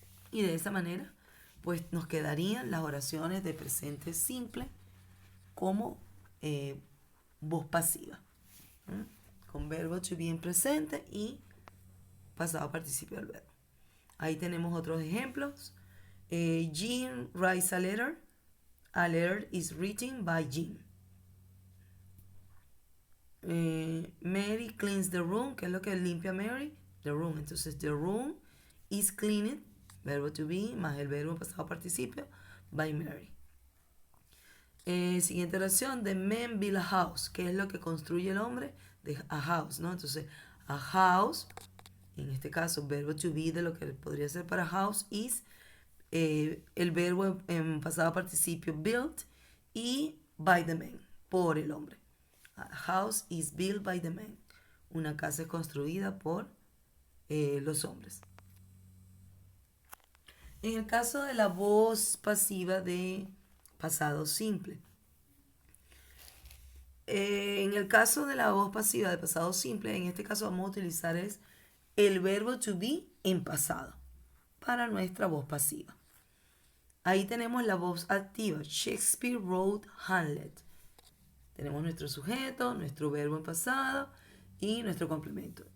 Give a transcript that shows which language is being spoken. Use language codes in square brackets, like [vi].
[es] Y de esa manera, pues nos quedarían las oraciones de presente simple como voz pasiva, ¿m? Con verbo to be en presente y pasado participio del verbo. Ahí tenemos otros ejemplos. [en] Jim writes a letter. A letter is written by Jim. Mary cleans the room. [es] ¿Qué es lo que limpia Mary? [en] The room. [es] Entonces, [en] the room is cleaned, [es] verbo to be, más el verbo pasado participio, [en] by Mary. [es] Siguiente oración, [en] the man build a house. [es] ¿Qué es lo que construye el hombre? [en] A house, [es] ¿no? Entonces, [en] a house, [es] en este caso, verbo to be de lo que podría ser para [en] house is [es] el verbo en pasado participio [en] built [es] y [en] by the man, [es] por el hombre. [en] A house is built by the man. [es] Una casa es construida por los hombres. En el caso de la voz pasiva de pasado simple. En el caso de la voz pasiva de pasado simple, en este caso vamos a utilizar es el verbo to be en pasado para nuestra voz pasiva. Ahí tenemos la voz activa. Shakespeare wrote Hamlet. Tenemos nuestro sujeto, nuestro verbo en pasado y nuestro complemento.